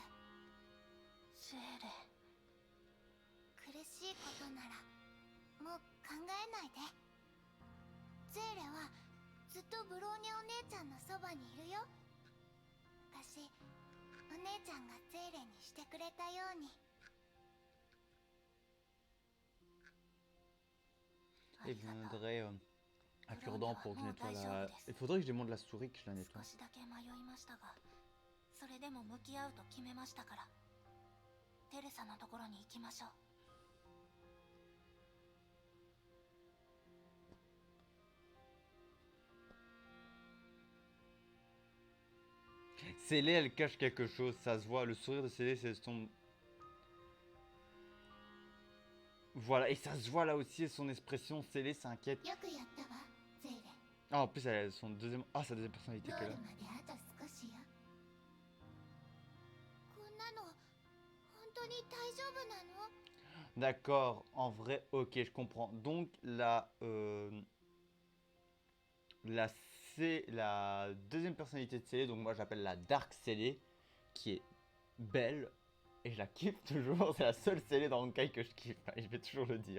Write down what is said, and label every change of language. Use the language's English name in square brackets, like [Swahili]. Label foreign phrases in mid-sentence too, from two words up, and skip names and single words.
[Japanese] ゼーレ。苦しいことならもう考えないで。ゼーレはずっとブローニャお姉ちゃんのそばにいるよ。昔お姉ちゃんがゼーレにしてくれたように。 [French] Il viendrait un cure-dent pour que je nettoie la... Il faudrait que je demande la souris que je la nettoie. [Japanese] 少しだけ迷いましたが、それでも向き合うと決めましたから、テレサのところに行きましょう。 [French] Célé, elle cache quelque chose, ça se voit. Le sourire de Célé, c'est son... Voilà, et ça se voit là aussi, son expression. Célé s'inquiète. [Japanese] よくやったわ、ゼーレ。 [French] Ah, en plus, elle a son deuxième... Ah, sa deuxième personnalité [Japanese] ゴー [French] qu'elle [Japanese] ル [French] a. [Japanese] まであと少しよ。こんなの本当に大丈夫なの？ [French] D'accord, en vrai, ok, je comprends. Donc, la deuxième personnalité de Célé, donc moi j'appelle la Dark Célé, qui est belle, et je la kiffe toujours. C'est la seule Célé dans Honkai que je kiffe, et je vais toujours le dire.